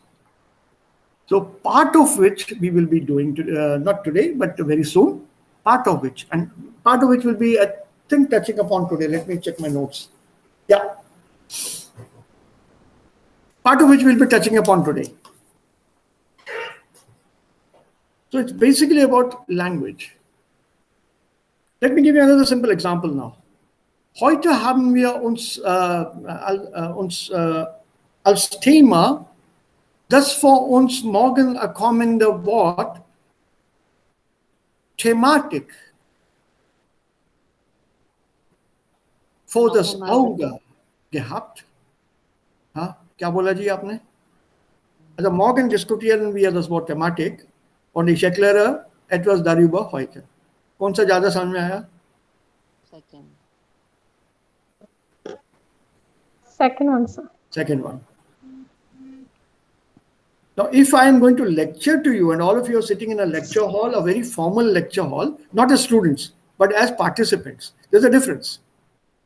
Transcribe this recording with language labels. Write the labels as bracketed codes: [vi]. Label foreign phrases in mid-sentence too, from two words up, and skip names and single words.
[en] So part of which we will be doing, not today, but very soon, part of which will be, I think, touching upon today. Let me check my notes. Yeah. Part of which we'll be touching upon today. So it's basically about language. Let me give you another simple example now. [de] Heute haben wir uns als Thema das vor uns morgen kommende Wort Thematik vor das Auge gehabt. Ja, [hi] क्या बोला जी आपने? [de] Also morgen diskutieren wir das Wort Thematik und ich erkläre etwas darüber heute. [hi] कौन सा ज़्यादा समझ में आया? [en] Second answer. Second one. Now, if I am going to lecture to you and all of you are sitting in a lecture hall, a very formal lecture hall, not as students, but as participants, there's a difference.